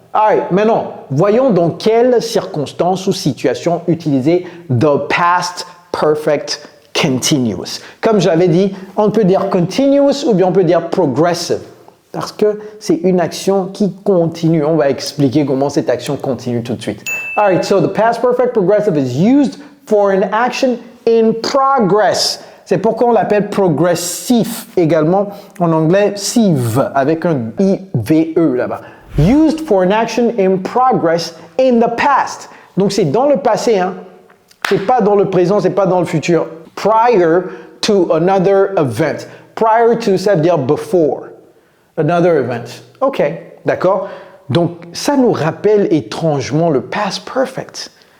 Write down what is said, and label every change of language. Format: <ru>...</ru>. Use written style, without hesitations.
<fr>Allez, maintenant, voyons dans quelles circonstances ou situations utiliser the past perfect continuous. Comme j'avais dit, on peut dire continuous ou bien on peut dire progressive. Parce que c'est une action qui continue. On va expliquer comment cette action continue tout de suite.</fr> <en>Alright, so the past perfect progressive is used for an action in progress.</en> <fr>C'est pourquoi on l'appelle progressif également en anglais, sieve, avec un I-V-E là-bas.</fr> <en>Used for an action in progress in the past.</en> <fr>Donc c'est dans le passé, hein. C'est pas dans le présent, c'est pas dans le futur.</fr> <en>Prior to another event. Prior to,</en> <fr>ça veut dire</fr> <en>before. Another event.</en> <fr>OK, d'accord. Donc, ça nous rappelle étrangement le past perfect.</fr>